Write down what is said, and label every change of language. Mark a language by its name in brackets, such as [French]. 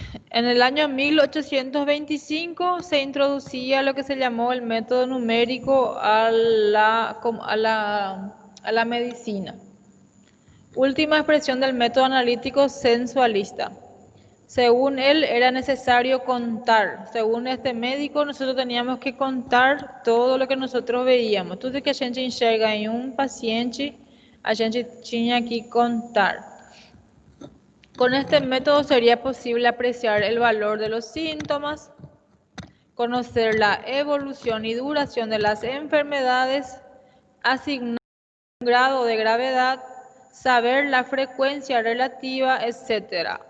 [Spanish] En el año 1825 se introducía lo que se llamó el método numérico a la medicina. Última expresión del método analítico sensualista. Según él, era necesario contar. Según este médico, nosotros teníamos que contar todo lo que nosotros veíamos. [Portuguese] Tudo que a gente enxerga em paciente, a gente tinha que contar. [Spanish] Con este método sería posible apreciar el valor de los síntomas, conocer la evolución y duración de las enfermedades, asignar un grado de gravedad, saber la frecuencia relativa, etc.